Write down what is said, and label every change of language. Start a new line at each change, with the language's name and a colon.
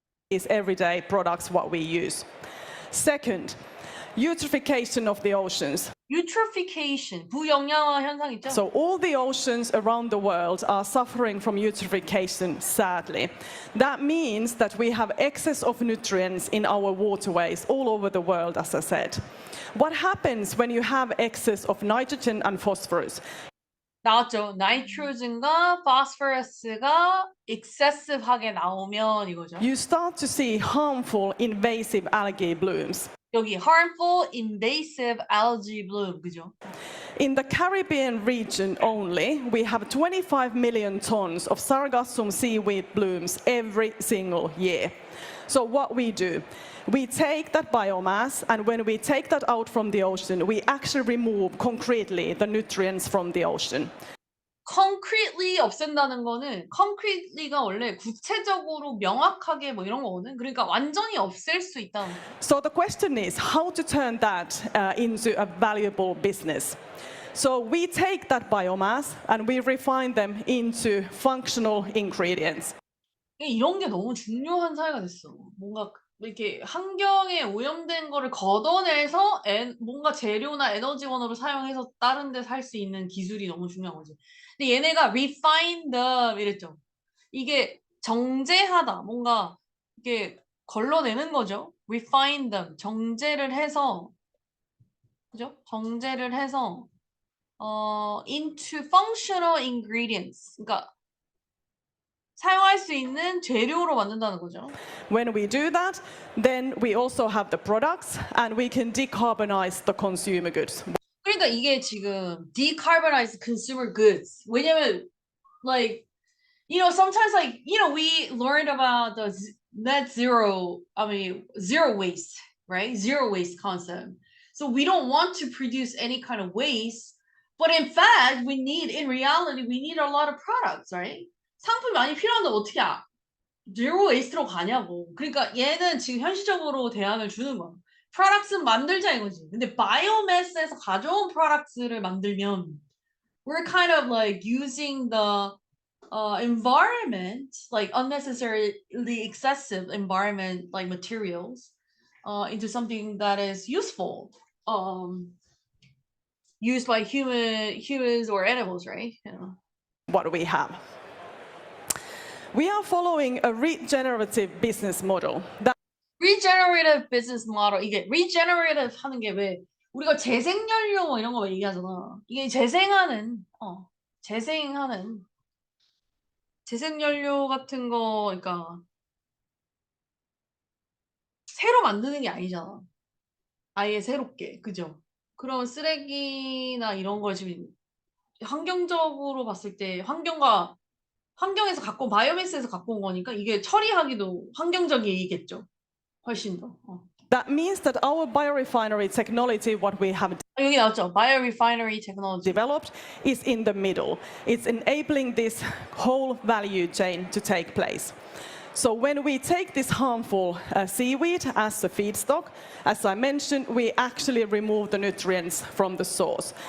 English: Is everyday products what we use. Second, eutrophication of the oceans.
Korean: Eutrophication, 부영양화 현상 있죠?
English: So all the oceans around the world are suffering from eutrophication, sadly. That means that we have excess of nutrients in our waterways all over the world, as I said. What happens when you have excess of nitrogen and phosphorus?
Korean: 나왔죠. 나이트로젠과 포스포러스가 excessive하게 나오면 이거죠.
English: You start to see harmful invasive algae blooms.
Korean: 여기
English: harmful invasive algae bloom,
Korean: 그죠?
English: In the Caribbean region only, we have 25 million tons of sargassum seaweed blooms every single year. So what we do, we take that biomass, and when we take that out from the ocean, we actually remove concretely the nutrients from the ocean.
Korean: concretely 없앤다는 거는 concretely가 원래 구체적으로 명확하게 뭐 이런 거거든. 그러니까 완전히 없앨 수 있다는 거.
English: So the question is how to turn that into a valuable business. So we take that biomass and we refine them into functional ingredients.
Korean: 이런 게 너무 중요한 사회가 됐어. 뭔가 이렇게 환경에 오염된 거를 걷어내서 뭔가 재료나 에너지원으로 사용해서 다른 데 살 수 있는 기술이 너무 중요한 거지. 근데 얘네가
English: refine them
Korean: 이랬죠. 이게 정제하다. 뭔가 이게 걸러내는 거죠.
English: refine them.
Korean: 정제를 해서 그죠? 정제를 해서
English: into functional ingredients.
Korean: 그러니까 사용할 수 있는 재료로 만든다는 거죠.
English: When we do that, then we also have the products and we can decarbonize the consumer goods.
Korean: 그러니까 이게 지금
English: decarbonized consumer goods. 왜냐면 like sometimes like we learned about the net zero, zero waste, right? Zero waste concept. So we don't want to produce any kind of waste, but in fact, in reality, we need a lot of products, right?
Korean: 상품이 많이 필요한데 어떻게 제로 웨이스트로 가냐고. 그러니까 얘는 지금 현실적으로 대안을 주는 거야. 프로덕트는 만들자 이거지. 근데 바이오매스에서 가져온 프로덕트를 만들면
English: we're kind of like using the environment, like unnecessarily excessive environment like materials into something that is useful, used by humans or animals, right? What do we have? We are following a regenerative business model. regenerative business model.
Korean: 이게 regenerative 하는 게 왜 우리가 재생연료 뭐 이런 거 얘기하잖아. 이게 재생하는 재생연료 같은 거, 그러니까 새로 만드는 게 아니잖아. 아예 새롭게, 그죠? 그런 쓰레기나 이런 걸 지금 환경적으로 봤을 때 환경에서 갖고 온 바이오매스에서 갖고 온 거니까 이게 처리하기도 환경적이겠죠. 훨씬 더.
English: That means that our biorefinery technology, what we have
Korean: 여기 나왔죠. Biorefinery technology.
English: developed, is in the middle. It's enabling this whole value chain to take place. So when we take this harmful seaweed as a feedstock, as I mentioned, we actually remove the nutrients from the source.